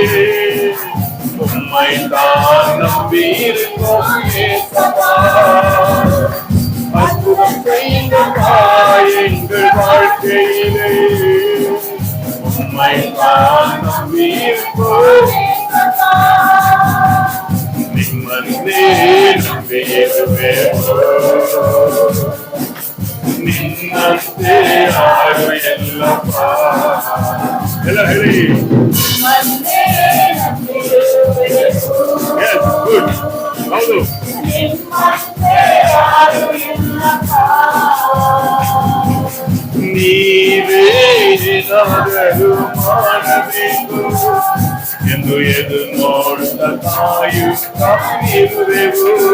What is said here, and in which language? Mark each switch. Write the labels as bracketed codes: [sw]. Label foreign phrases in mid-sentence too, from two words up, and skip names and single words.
[ta] உம்மை தான் நம்பி இருக்கோம் ஏசப்பா. அற்புதம் செய்யுங்கப்பா எங்கள் வாழ்க்கையிலே. உம்மை தான் நம்பி இருக்கோம். [kn] ನಿಮ್ಮನ್ನೇ ನಂಬಿರುವೆವು. ನಿನ್ನಂತೆ ಯಾರು ಎಲ್ಲಪ್ಪ. ಎಲ್ಲ ಹೇಳಿ. [en] Yes, good. [kn] ಹೌದು. ನೀವೇನಾದರೂ ಮಾಡಬೇಕು ಎಂದು ಎದು ನೋಡುತ್ತಾ ಕಾಯುತ್ತಾ ಇರುವೆವು.